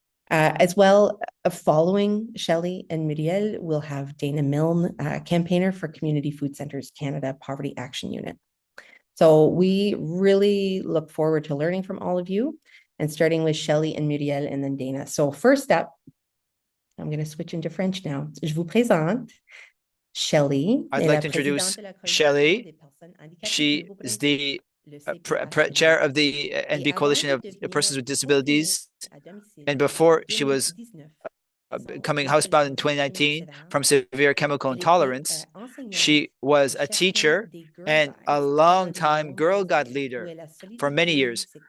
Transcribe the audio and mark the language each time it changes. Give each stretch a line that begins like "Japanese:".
English: As well, following Shelley and Murielle, we'll have Dana Milne, campaigner for Community Food Centers Canada Poverty Action Unit. So we really look forward to learning from all of you, and starting with Shelley and Murielle and then Dana. So first up, I'm going to switch into French now.
French: Je vous présente Shelley.
English: I'd like to introduce Shelley. She is the chair of the NB Coalition of Persons with Disabilities. And before, she was becoming housebound in 2019 from severe chemical intolerance. She was a teacher and a long-time Girl Guide leader for many years.